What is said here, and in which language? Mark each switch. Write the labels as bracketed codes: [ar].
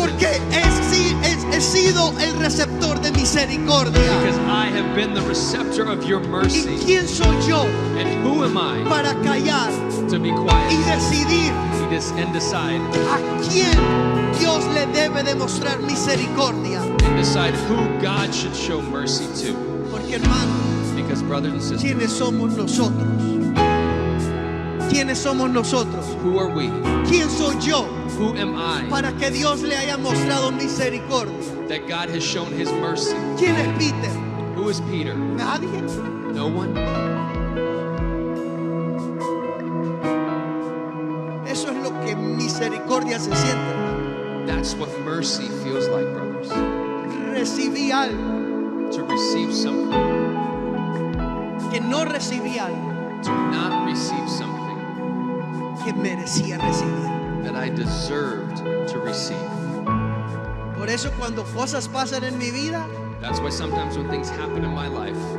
[es] porque he sido el receptor de misericordia. [en] because I have been the receptor of your [es] ¿Y [en] mercy. [es] quién soy yo [en] And who am I [es] para callar [en] to be [es] y [en] quiet [es] decidir [en] and decide [es] a quién Dios le debe demostrar misericordia? [en] and decide who God should show mercy to? [es] Porque hermano, [en] Because brothers and sisters, [es] ¿quiénes somos nosotros? ¿Quiénes somos nosotros? [en] who are we? [es] ¿Quién soy yo [en] Who am I [es] para que Dios le haya mostrado misericordia? [en] that God has shown His mercy? [es] ¿Quién es Peter? [en] Who is Peter? [es] Nadie. [en] No one. [es] Eso es lo que misericordia se siente, hermano. [en] That's what mercy feels like, brothers. [es] Recibí algo [en] To receive something, [es] que no recibí algo [en] to not receive something [es] que merecía recibir. [en] that I deserved to receive. [es] Por eso cuando cosas pasan en mi vida, [en] That's why sometimes when things happen in my life,